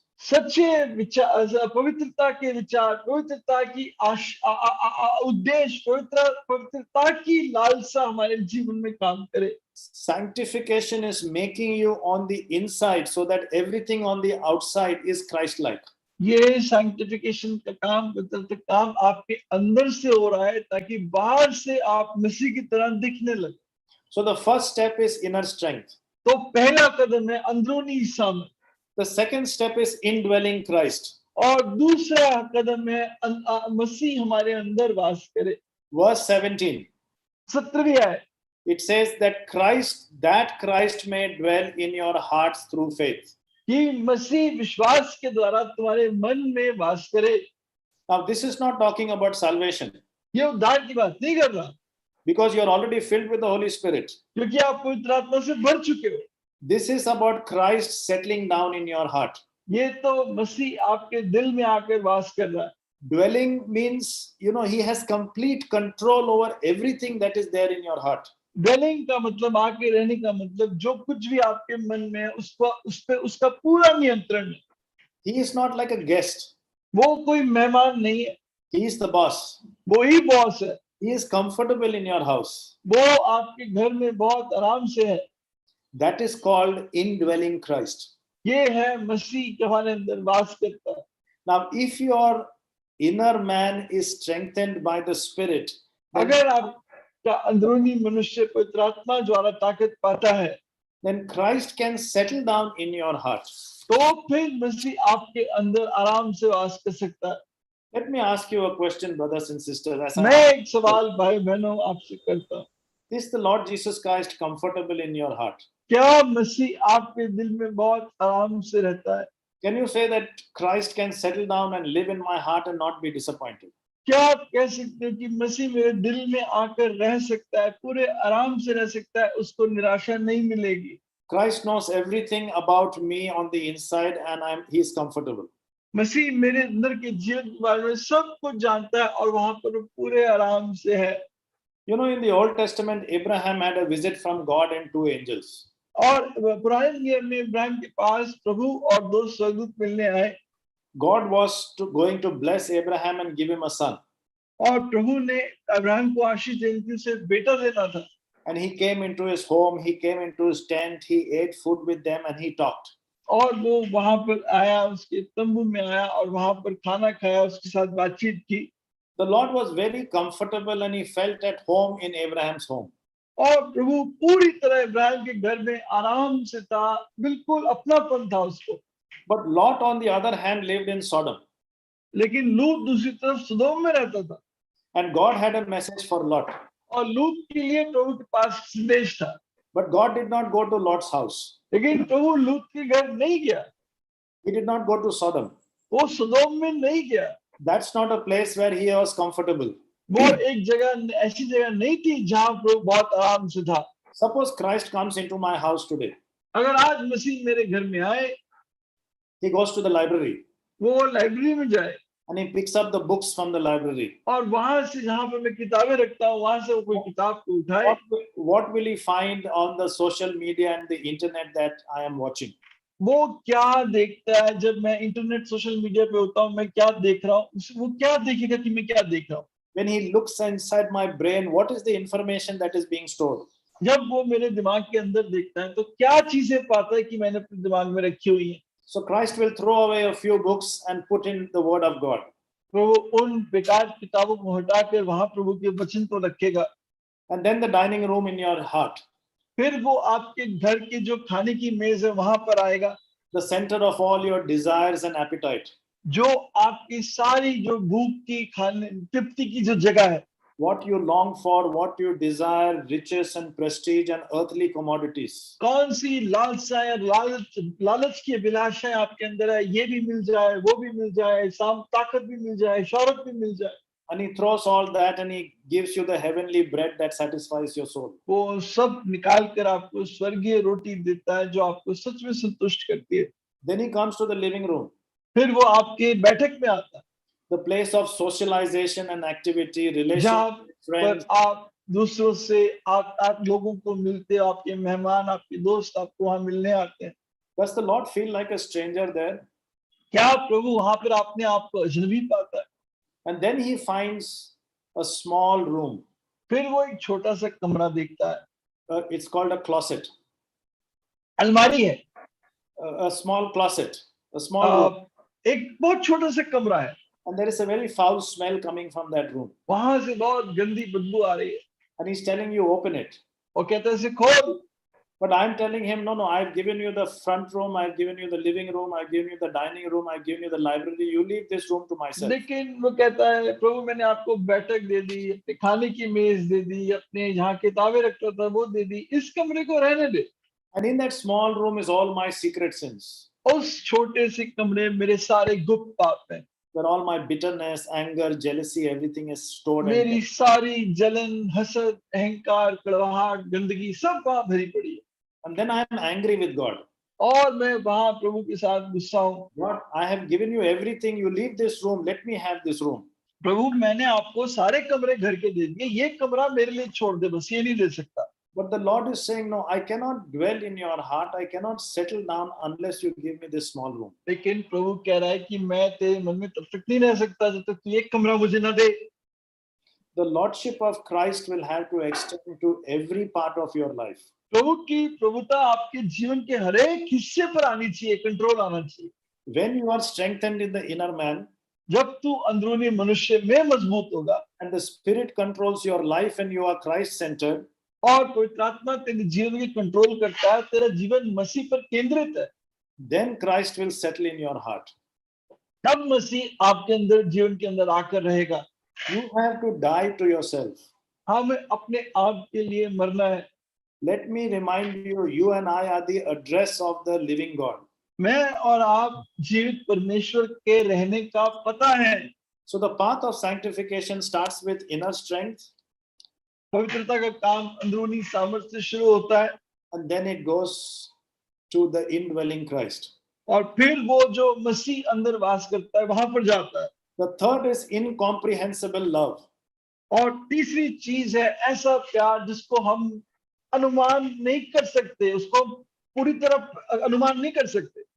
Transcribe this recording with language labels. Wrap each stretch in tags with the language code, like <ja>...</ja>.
<hi>सच्चे विचार, पवित्रता के विचार, पवित्रता की उद्देश्य, पवित्रता की लालसा हमारे जीवन में काम करे.</hi> <en>Sanctification is making you on the inside so that everything on the outside is Christ-like.</en> <hi>ये सैंक्टिफिकेशन का काम, पवित्रता का काम आपके अंदर से हो रहा है ताकि बाहर से आप मसीह की तरह दिखने लगे.</hi> <en>So the first step is inner strength.</en> <hi>तो पहला कदम है अंदरूनी सामर्थ्य.</hi> <en>The second step is indwelling Christ.</en> <hi>और दूसरा कदम है मसीह हमारे अंदर वास करे.</hi> <en>Verse 17.</en> <hi>17वीं आयत.</hi> <en>It says that Christ may dwell in your hearts through faith.</en> <hi>कि मसीह विश्वास के द्वारा तुम्हारे मन में वास करे.</hi> <en>Now this is not talking about salvation.</en> <hi>ये उद्धार की बात नहीं कर रहा,</hi> <en>because you are already filled with the Holy Spirit.</en> <hi>क्योंकि आप पवित्र आत्मा से भर चुके हो.</hi> <en>This is about Christ settling down in your heart.</en> <hi>ये तो मसीह आपके दिल में आकर वास कर रहा है.</hi> <en>Dwelling means, you know, he has complete control over everything that is there in your heart.</en> <hi>Dwelling का मतलब आके रहने का मतलब जो कुछ भी आपके मन में है उसका पूरा नियंत्रण है.</hi> <en>He is not like a guest.</en> <hi>वो कोई मेहमान नहीं है.</hi> <en>He is the boss.</en> <hi>वो ही बॉस है.</hi> <en>He is comfortable in your house.</en> <hi>वो आपके घर में बहुत आराम से है.</hi> <en>That is called indwelling Christ.</en> <hi>ये है मसीह के हमारे अंदर वास करता है.</hi> <en>Now, if your inner man is strengthened by the Spirit,</en> <hi>अगर आपका अंदरूनी मनुष्य पवित्र आत्मा द्वारा ताकत पाता है,</hi> <en>then Christ can settle down in your heart.</en> <hi>तो फिर मसीह आपके अंदर आराम से वास कर सकता है.</hi> <en>Let me ask you a question, brothers and sisters.</en> <hi>मैं एक सवाल भाई बहनों आपसे करता हूँ.</hi> <en>Is the Lord Jesus Christ comfortable in your heart?</en> <hi>क्या मसीह आपके दिल में बहुत आराम से रहता है?</hi> <en>Can you say that Christ can settle down and live in my heart and not be disappointed?</en> <hi>क्या आप कह सकते हो कि मसीह मेरे दिल में आकर रह सकता है, पूरे आराम से रह सकता है, उसको निराशा नहीं मिलेगी?</hi> <en>Christ knows everything about me on the inside, and he's comfortable.</en> <hi>मसीह मेरे अंदर के जीवन के बारे में सब कुछ जानता है और वहां पर वो पूरे आराम से है।</hi> <en>You know, in the Old Testament, Abraham had a visit from God and two angels.</en> <hi>और पुराने नियम में इब्राहिम के पास प्रभु और दो स्वर्गदूत मिलने आए</hi> <en>God was going to bless Abraham and give him a son.</en> <hi>और प्रभु ने अब्राहम को आशीष देने के लिए उसे बेटा देना था।</hi> <en>And he came into his home, he came into his tent, he ate food with them, and he talked.</en> <hi>और वो वहां पर आया, उसके तंबू में आया और वहां पर खाना खाया, उसके साथ बातचीत की।</hi> <en>The Lord was very comfortable and he felt at home in Abraham's home.</en> <hi>और प्रभु पूरी तरह इब्राहिम के घर में आराम से था, बिल्कुल अपनापन था उसको।</hi> <en>But Lot, on the other hand, lived in Sodom.</en> <hi>लेकिन लूत दूसरी तरफ सदोम में रहता था</hi> <en>And God had a message for Lot.</en> <hi>और लूत के लिए प्रभु के पास संदेश था।</hi> <en>But God did not go to Lot's house.</en> <hi>लेकिन प्रभु लूत के घर नहीं गया,</hi> <en>He did not go to Sodom.</en> <hi>वो सदोम में नहीं गया।</hi> <en>That's not a place where he was comfortable.</en> <hi>वो एक जगह, ऐसी जगह नहीं थी जहां प्रभु बहुत आराम से था।</hi> <en>Suppose Christ comes into my house today.</en> <hi>अगर आज मसीह मेरे घर में आए,</hi> <en>He goes to the library</en> <hi>वो लाइब्रेरी में जाए</hi> <en>and he picks up the books from the library.</en> <hi>और वहां से जहां पर मैं किताबें रखता हूँ वहां से वो कोई किताब को उठाए,</hi> <en>What will he find on the social media and the internet that I am watching?</en> <hi>वो क्या देखता है? जब मैं इंटरनेट सोशल मीडिया पे होता हूँ, मैं क्या देख रहा हूँ, वो क्या देखेगा कि मैं क्या देख रहा हूँ?</hi> <en>When he looks inside my brain, what is the information that is being stored?</en> <hi>जब वो मेरे दिमाग के अंदर देखता है तो क्या चीजें पाता है कि मैंने अपने दिमाग में रखी हुई है?</hi> <en>So Christ will throw away a few books and put in the word of God.</en> <hi>प्रभु उन बेकार किताबों को हटाकर वहां प्रभु के वचन को रखेगा।</hi> <en>And then the dining room in your heart,</en> <hi>फिर वो आपके घर की जो खाने की मेज है वहां पर आएगा,</hi> <en>the center of all your desires and appetite.</en> <hi>जो आपकी सारी जो भूख की, खाने तृप्ति की जो जगह है,</hi> <en>What you long for, what you desire, riches and prestige and earthly commodities.</en> <hi>कौन सी लालसा या लालच की अभिलाषाएं आपके अंदर है, ये भी मिल जाए, वो भी मिल जाए, ताकत भी मिल जाए, शौहरत भी मिल जाए।</hi> <en>And he throws all that and he gives you the heavenly bread that satisfies your soul.</en> <hi>वो सब निकाल कर आपको स्वर्गीय रोटी देता है जो आपको सच में संतुष्ट करती है।</hi> <en>Then he comes to the living room,</en> <hi>फिर वो आपके बैठक में आता है,</hi> <en>the place of socialization and activity,</en> <hi>जहाँ</hi> <en>relationship with</en> <hi>पर</hi> <en>friends.</en> <hi>आप दूसरों से आप लोगों को मिलते हो, आपके मेहमान, आपके दोस्त आपको वहां मिलने आते हैं।</hi> <en>Does the Lord feel like a stranger there?</en> <hi>क्या प्रभु वहां पर अपने आप को अजनबी पाता है?</hi> <en>And then he finds a small room.</en> <hi>फिर वो एक छोटा सा कमरा देखता है,</hi> <en>It's called a closet.</en> <hi>अलमारी है,</hi> <en>A small closet, a small room.</en> <hi>एक बहुत छोटा सा कमरा है,</hi> <en>And there is a very foul smell coming from that room.</en> <hi>वहां से बहुत गंदी बदबू आ रही है</hi> <en>And he's telling you, open it.</en> <hi>और कहता है इसे खोल।</hi> <en>But I'm telling him, no, I've given you the front room, I've given you the living room, I've given you the dining room, I've given you the library. You leave this room to myself.</en> <hi>लेकिन वो कहता है प्रभु मैंने आपको बैठक दे दी, अपने खाने की मेज दे दी, अपने जहाँ किताबें रखता था वो दे दी, इस कमरे को रहने दे।</hi> <en>And in that small room is all my secret sins,</en> <hi>उस छोटे से कमरे में मेरे सारे गुप्त पाप हैं,</hi> <en>where all my bitterness, anger, jealousy, everything is stored. And</en> <hi>मेरी सारी जलन, हसद, अहंकार, कड़वाहट, गंदगी सब वहां भरी पड़ी है।</hi> <en>then I am angry with God.</en> <hi>और मैं वहां प्रभु के साथ गुस्सा हूँ।</hi> <en>God, I have given you everything. You leave this room. Let me have this room.</en> <hi>प्रभु मैंने आपको सारे कमरे घर के दे दिए, ये कमरा मेरे लिए छोड़ दे, बस ये नहीं दे सकता।</hi> <en>But the Lord is saying, no, I cannot dwell in your heart. I cannot settle down unless you give me this small room.</en> <hi>लेकिन प्रभु कह रहा है कि मैं तेरे मन में तब तक नहीं रह सकता जब तक तू एक कमरा मुझे ना दे।</hi> <en>The Lordship of Christ will have to extend to every part of your life.</en> <hi>प्रभु की प्रभुता आपके जीवन के हर एक हिस्से पर आनी चाहिए, कंट्रोल आना चाहिए।</hi> <en>When you are strengthened in the inner man,</en> <hi>जब तू अंदरूनी मनुष्य में मजबूत होगा</hi> <en>and the Spirit controls your life and you are Christ-centered,</en> <hi>और पवित्र आत्मा तेरे जीवन की कंट्रोल करता है, तेरा जीवन मसीह पर केंद्रित है,</hi> <en>then Christ will settle in your heart.</en> <hi>तब मसीह आपके अंदर जीवन के अंदर आकर रहेगा।</hi> <en>You have to die to yourself.</en> <hi>हमें अपने आप के लिए मरना है।</hi> <en>Let me remind you, you and I are the address of the living God.</en> <hi>मैं और आप जीवित परमेश्वर के रहने का पता है।</hi> <en>So the path of sanctification starts with inner strength,</en> <hi>पवित्रता का काम अंदरूनी सामर्थ्य से शुरू होता है,</hi> <en>and then it goes to the indwelling Christ.</en> <hi>और फिर वो जो मसीह अंदर वास करता है वहां पर जाता है.</hi> <en>The third is incomprehensible love.</en> <hi>और तीसरी चीज है ऐसा प्यार जिसको हम अनुमान नहीं कर सकते, उसको पूरी तरह अनुमान नहीं कर सकते.</hi>